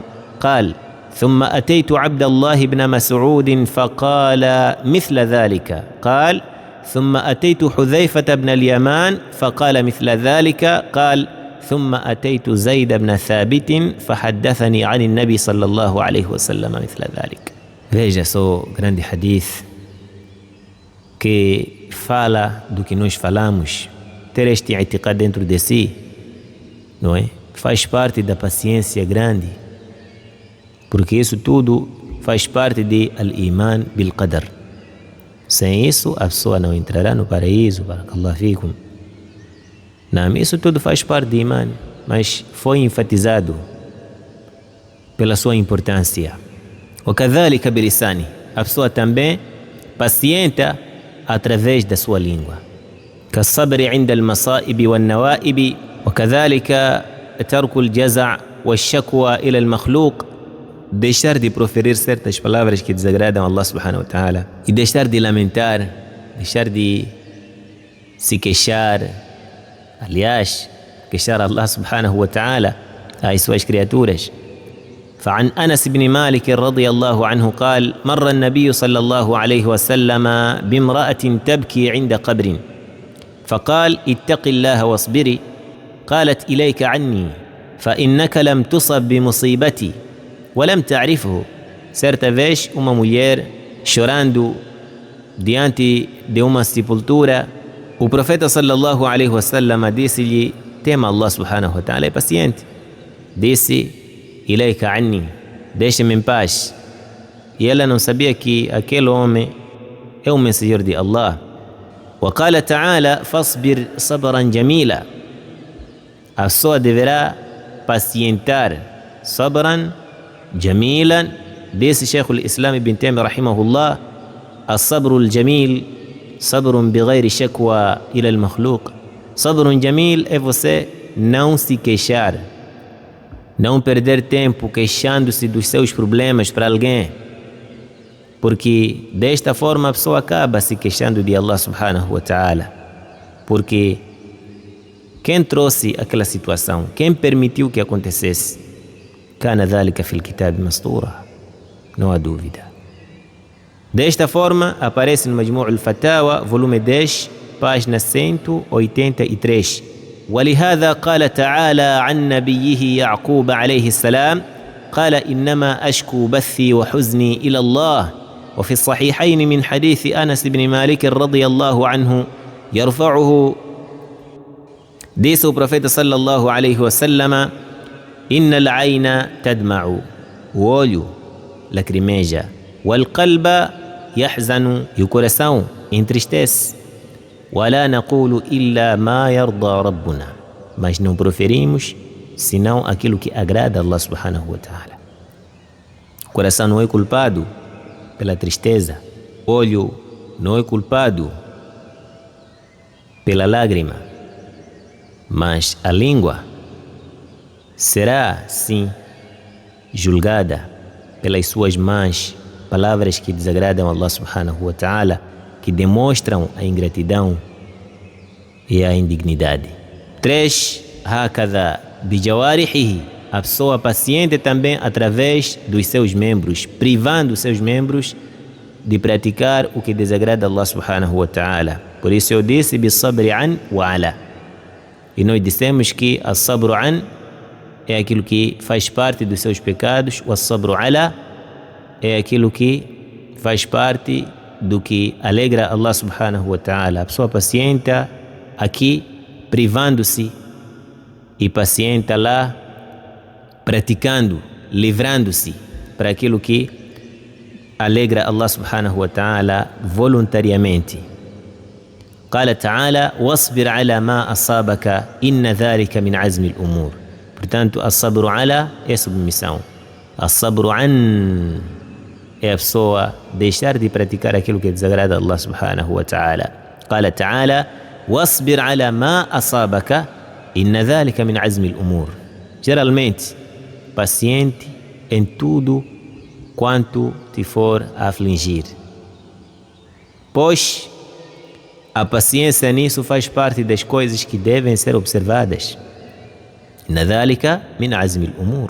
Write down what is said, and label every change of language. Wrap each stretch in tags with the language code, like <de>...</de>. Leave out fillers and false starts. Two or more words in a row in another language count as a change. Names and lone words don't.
<ar>قال: ثم أتيت عبد الله بن مسعود فقال مثل ذلك. قال: ثم أتيت حذيفة بن اليمان فقال مثل ذلك. قال: ثم أتيت زيد بن ثابت فحدثني عن النبي صلى الله عليه وسلم مثل ذلك.</ar> <pt>Veja só o grande hadith que fala do que nós falamos ter este i'tiqad dentro de si, não é? Faz parte da paciência grande, porque isso tudo faz parte de</pt> <ar>الإيمان بالقدر.</ar> <pt>Sem isso, a pessoa não entrará no paraíso.</pt> <ar>بارك الله فيكم.</ar> <pt>Não, isso tudo faz parte de iman, mas foi enfatizado pela sua importância.</pt> <ar>وكذلك بلسانه,</ar> <pt>a pessoa também pacienta através da sua língua.</pt> <ar>كالصبر عند المصائب والنوائب, وكذلك ترك الجزع والشكوى إلى المخلوق,</ar> <pt>deixar de proferir certas palavras que desagradam</pt> <ar>الله سبحانه وتعالى,</ar> <pt>e deixar de lamentar, deixar de se queixar, aliás, queixar</pt> <ar>الله سبحانه وتعالى</ar> <pt>às suas criaturas.</pt> <ar>فعن أنس بن مالك رضي الله عنه قال: مر النبي صلى الله عليه وسلم بامرأة تبكي عند قبر فقال: اتق الله واصبري. قالت: إليك عني فإنك لم تصب بمصيبتي ولم تعرفه.</ar> <pt>Certa vez, uma mulher chorando diante de uma sepultura, o profeta</pt> <ar>صلى الله عليه وسلم</ar> <pt>disse-lhe: tema</pt> <ar>الله سبحانه وتعالى,</ar> <pt>é paciente. Disse:</pt> <ar>إليك عني,</ar> <pt>deixe-me em paz. E ela não sabia que aquele homem é o mensageiro de Allah.</pt> <ar>وقال تعالى: فاصبر صبرا جميلا.</ar> <pt>A pessoa deverá pacientar.</pt> <ar>صبرا جميلا. Disse Sheikh al-Islam ibn Taymiyyah rahimahullah: الصبر الجميل صبر بغير شكوى إلى المخلوق. صبر جميل</ar> <pt>é você não se queixar, não perder tempo queixando-se dos seus problemas para alguém, porque desta forma a pessoa acaba se queixando de</pt> <ar>الله سبحانه وتعالى,</ar> <pt>porque quem trouxe aquela situação, quem permitiu que acontecesse,</pt> <ar>كان ذلك في الكتاب مسطورا,</ar> <pt>não há dúvida. Desta forma aparece no Majmu' al-Fatawa, volume 10, página 183.</pt> <ar>ولهذا قال تعالى عن نبيه يعقوب عليه السلام: قال إنما أشكو بثي وحزني إلى الله. وفي الصحيحين من حديث أنس بن مالك رضي الله عنه يرفعه,</ar> <pt>disse o profeta</pt> <ar>صلى الله عليه وسلم: إن العين تدمع,</ar> <pt>o olho lacrimeja,</pt> <ar>والقلب يحزن,</ar> <pt>e o coração entristece.</pt> <ar>ولا نقول إلا ما يرضى ربنا,</ar> <pt>mas não proferimos senão aquilo que agrada a</pt> <ar>الله سبحانه وتعالى.</ar> <pt>O coração não é culpado pela tristeza, o olho não é culpado pela lágrima, mas a língua será sim julgada pelas suas más palavras que desagradam a</pt> <ar>الله سبحانه وتعالى,</ar> <pt>que demonstram a ingratidão e a indignidade. 3.</pt> <ar>هكذا بجوارحه,</ar> <pt>a pessoa paciente também através dos seus membros, privando os seus membros de praticar o que desagrada a</pt> <ar>الله سبحانه وتعالى.</ar> <pt>Por isso eu disse</pt> <ar>بالصبر عن وعلى.</ar> <pt>E nós dissemos que a</pt> <ar>صبر عن</ar> <pt>é aquilo que faz parte dos seus pecados, o</pt> <ar>صبر على</ar> <pt>é aquilo que faz parte do que alegra</pt> <ar>الله سبحانه وتعالى.</ar> <pt>A pessoa pacienta aqui privando-se e pacienta lá praticando, livrando-se para aquilo que alegra</pt> <ar>الله سبحانه وتعالى</ar> <pt>voluntariamente.</pt> <ar>قال تعالى: واصبر على ما أصابك إن ذلك من عزم الأمور.</ar> <pt>Portanto,</pt> <ar>الصبر على</ar> <pt>é submissão.</pt> <ar>الصبر عن</ar> <pt>é a pessoa deixar de praticar aquilo que desagrada a</pt> <ar>الله سبحانه وتعالى. قال تعالى: واصبر على ما أصابك إن ذلك من عزم الأمور.</ar> <pt>Geralmente, paciente em tudo quanto te for a afligir, pois a paciência nisso faz parte das coisas que devem ser observadas.</pt> <ar>إن ذلك من عزم الأمور.</ar>